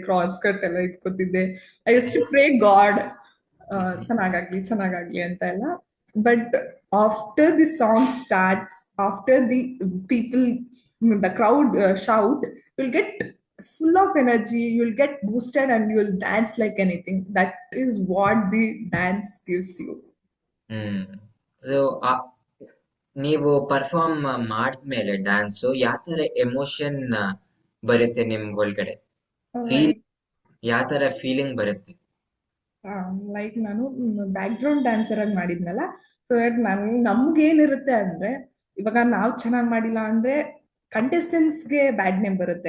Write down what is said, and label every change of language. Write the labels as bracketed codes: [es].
[kn] Cross cut ಎಲ್ಲ ಇಟ್ಕೋತಿದ್ದೆ. [en] I use to pray God [kn] ಚೆನ್ನಾಗಾಗ್ಲಿ ಅಂತ ಎಲ್ಲ. [en] But after the song starts, after the people, the crowd shout, will get full of energy, you'll get boosted and you'll dance like anything. That is what the dance gives you. Hmm. [kn] So ನೀವು perform ಮಾಡಿದ್ಮೇಲೆ dance ಯಾವ ತರ emotion ಬರುತ್ತೆ ನಿಮ್ ಒಳಗಡೆ? [en] feel Like [kn] ಯಾವ ತರ feeling ಬರುತ್ತೆ? ಲೈಕ್ ನಾನು ಬ್ಯಾಕ್ ಗ್ರೌಂಡ್ ಡ್ಯಾನ್ಸರ್ ಆಗಿ ಮಾಡಿದ್ನಲ್ಲ. ಸೊ ದಟ್ ನಮ್ಗೆ ಏನಿರುತ್ತೆ ಅಂದ್ರೆ, ಇವಾಗ ನಾವು ಚೆನ್ನಾಗಿ ಮಾಡಿಲ್ಲ ಅಂದ್ರೆ ಕಂಟೆಸ್ಟೆಂಟ್ಸ್ಗೆ ಬ್ಯಾಡ್ ನೇಮ್ ಬರುತ್ತೆ,